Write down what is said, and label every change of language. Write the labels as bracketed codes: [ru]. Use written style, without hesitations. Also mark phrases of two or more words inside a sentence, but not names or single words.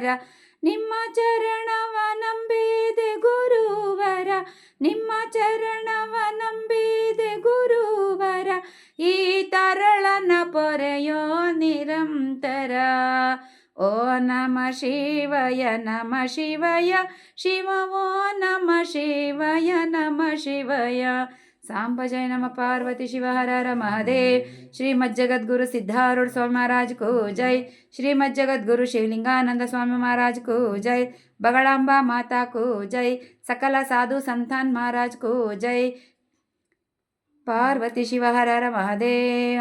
[kn] ನಿಮ್ಮ ಚರಣವ ನಂಬಿದೆ ಗುರುವರ, ನಿಮ್ಮ ಚರಣವ ನಂಬಿದೆ ಗುರುವರ. ಈ ತರಳನ ಪೊರೆಯೋ ನಿರಂತರ. [sa] ಓ ನಮ ಶಿವಯ ನಮ ಶಿವಯ, ಶಿವ ಓ ನಮ ಶಿವಯ ನಮ ಶಿವಯ. सांब जय नम पार्वती शिव हर हर महादेव। [hi] श्रीमद् जगद्गुरु सिद्धारूढ़ स्वामी महाराज को जय। श्रीमद् जगद्गुरु शिवलिंगानंद स्वामी महाराज को जय। बगड़ांबा माता को जय। सकल साधु संतान महाराज को जय। [sa] पार्वती शिव हर हर महादेव।